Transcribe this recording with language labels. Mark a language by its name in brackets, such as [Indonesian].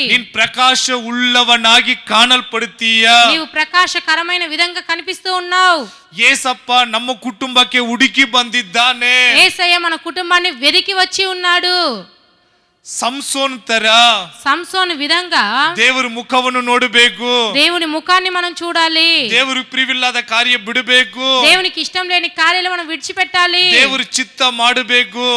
[Kannada] ನೀನ್ ಪ್ರಕಾಶ ಉಳ್ಳವನಾಗಿ ಕಾಣಲ್ಪಡುತ್ತೀಯ. [Telugu] నీవు ప్రకాశకరమైన విధంగా కనిపిస్తూ ఉన్నావు. [Kannada] ಏಸಪ್ಪ ನಮ್ಮ ಕುಟುಂಬಕ್ಕೆ ಹುಡುಕಿ ಬಂದಿದ್ದಾನೆ. [Telugu] యేసయ్య మన కుటుంబాన్ని వెదికి వచ్చి ఉన్నాడు. [Kannada] ಸಂಸೋನ್ ತರ [Telugu] సంసోను విధంగా [Kannada] ದೇವರ ಮುಖವನ್ನು ನೋಡಬೇಕು. [Telugu] దేవుని ముఖాన్ని మనం చూడాలి. [Kannada] ದೇವರು ಪ್ರಿವಿಲ್ಲದ ಕಾರ್ಯ ಬಿಡಬೇಕು. [Telugu] దేవునికి ఇష్టం లేని కార్యాలు మనం విడిచిపెట్టాలి. [Kannada] ದೇವರು ಚಿತ್ತ ಮಾಡಬೇಕು.